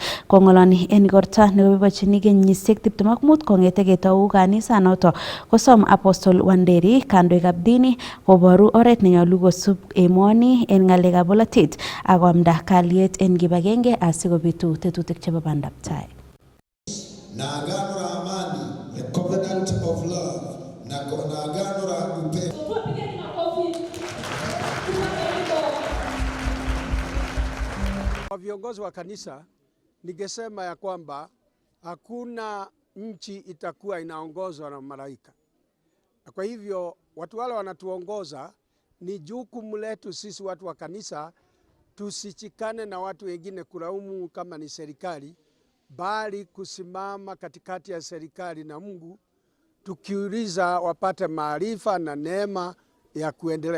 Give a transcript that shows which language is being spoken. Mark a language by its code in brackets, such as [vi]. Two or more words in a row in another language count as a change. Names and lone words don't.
[kln] Kong'oloni en igorta nekoboibochini kenyisiek 25 kong'ete ketou kanisa noto kosom Apostle Wanderi kandoikab dini koboru oret nenyolu kosub emoni en ng'alekab bolotet ak koamda kalyet en kibagenge asikobitu tetutik chebo bandaptai. [sw] Na agano la amani, [en] the covenant of love, [sw] na agano la upendo. Kwa viongozi wa kanisa ningesema ya kwamba hakuna nchi itakuwa inaongozwa na malaika. Kwa hivyo watu wale wanatuongoza ni jukumu letu sisi watu wa kanisa tusichikane na watu wengine kulaumu kama ni serikali, bali kusimama katikati ya serikali na Mungu tukiuliza wapate maarifa na neema ya kuendelea.